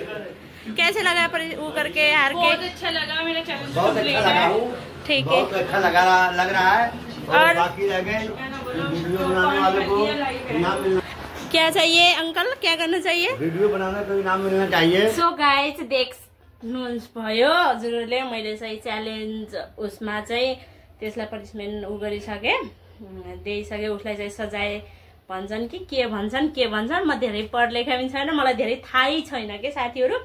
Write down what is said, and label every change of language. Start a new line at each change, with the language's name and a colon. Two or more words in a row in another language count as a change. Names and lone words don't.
Hindi: कैसे लगा पर वो करके हार के? बहुत अच्छा लगा, मेरा चैलेंज बहुत अच्छा लगा हूँ, ठीक है, बहुत अच्छा लग रहा है। और बाकी रह गए वीडियो बनाने वाले को इनाम मिलना। क्या चाहिए अंकल, क्या करना चाहिए? वीडियो बनाने को इनाम मिलना चाहिए।
English: so guys
Nepali: देख्नुहुन्छ भयो हजुरहरूले मैले चाहिँ च्यालेन्ज उसमा चाहिँ त्यसलाई पनिसमेन्ट उ गरिसके दिइसके। उसलाई चाहिँ सजाय भन्छन् कि के भन्छन् म धेरै पढ लेखा पनि छैन, मलाई धेरै थाहै छैन के साथीहरू।